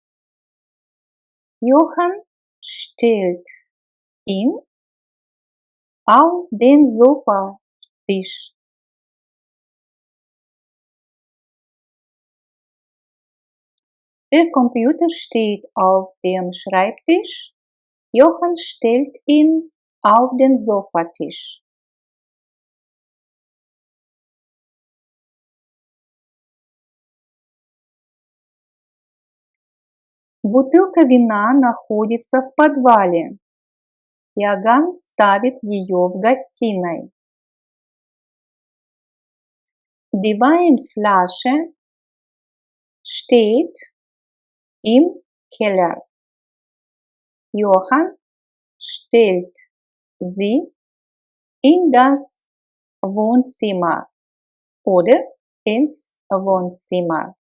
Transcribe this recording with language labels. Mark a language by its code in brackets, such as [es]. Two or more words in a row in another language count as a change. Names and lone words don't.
[de] Johann stellt ihn auf den Sofatisch. Der Computer steht auf dem Schreibtisch. Johann stellt ihn auf den Sofatisch. [ru] Бутылка вина находится в подвале. Иоганн ставит ее в гостиной. [de] Die Weinflasche steht im Keller. Johann stellt sie in das Wohnzimmer oder ins Wohnzimmer.